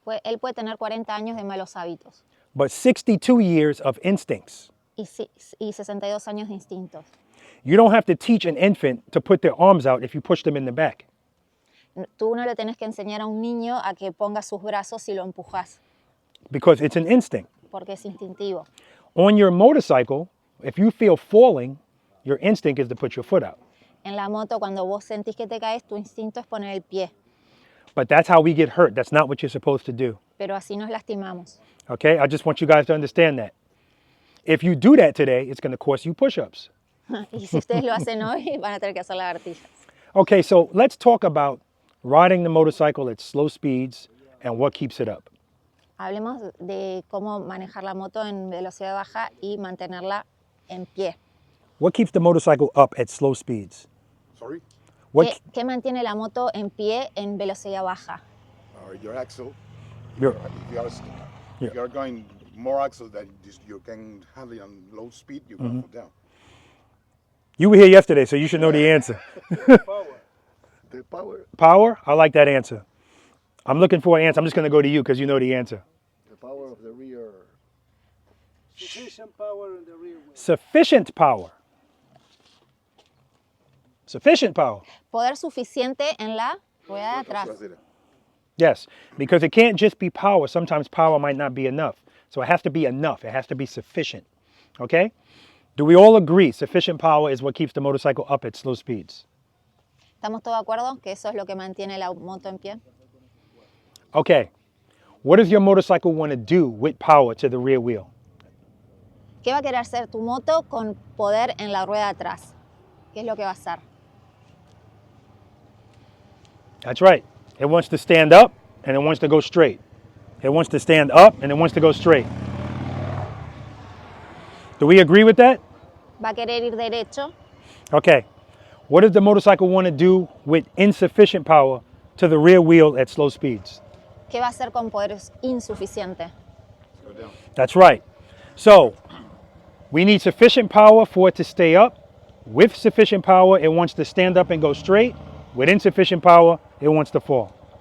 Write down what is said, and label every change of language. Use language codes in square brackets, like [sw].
[es] Él puede tener 40 años de malos hábitos [en] but 62 years of instincts. [es] y 62 años de instintos. [en] You don't have to teach an infant to put their arms out if you push them in the back. [es] Tú no le tienes que enseñar a un niño a que ponga sus brazos si lo empujas, [en] Because it's an instinct. [es] porque es instintivo. [en] On your motorcycle, if you feel falling, your instinct is to put your foot out. [es] En la moto, cuando vos sentís que te caes, tu instinto es poner el pie, [en] But that's how we get hurt. That's not what you're supposed to do. [es] pero así nos lastimamos. [en] Okay? I just want you guys to understand that. If you do that today, it's going to cost you push-ups. [es] Y si ustedes lo hacen hoy, van a tener que hacer lagartijas. [en] Okay, so let's talk about riding the motorcycle at slow speeds and what keeps it up. [es] Hablemos de cómo manejar la moto en velocidad baja y mantenerla en pie. [en] What keeps the motorcycle up at slow speeds? Sorry? What [es] ¿Qué mantiene la moto en pie en velocidad baja? [en] Your axle. Your- If you are going more axle than you can handle it on low speed, you go down. You were here yesterday, so you should know the answer. The power, Power? I like that answer. I'm looking for an answer. I'm just going to go to you because you know the answer. the power of the rear. Sufficient power in the rear wheel. Sufficient power. Sufficient power. [es] Poder suficiente en la rueda de atrás. [en] Yes, because it can't just be power. Sometimes power might not be enough. So it has to be enough. It has to be sufficient. Okay? Do we all agree sufficient power is what keeps the motorcycle up at slow speeds? [es] ¿Estamos todos de acuerdo que eso es lo que mantiene la moto en pie? [en] Okay. What does your motorcycle want to do with power to the rear wheel? [es] ¿Qué va a querer hacer tu moto con poder en la rueda de atrás? ¿Qué es lo que va a hacer? [en] That's right. It wants to stand up and it wants to go straight. It wants to stand up and it wants to go straight. Do we agree with that? [es] Va a querer ir derecho. [en] Okay. What does the motorcycle want to do with insufficient power to the rear wheel at slow speeds? [es] ¿Qué va a hacer con poder insuficiente? [en] Go down. That's right. So we need sufficient power for it to stay up. With sufficient power, it wants to stand up and go straight. With insufficient power, it wants to fall.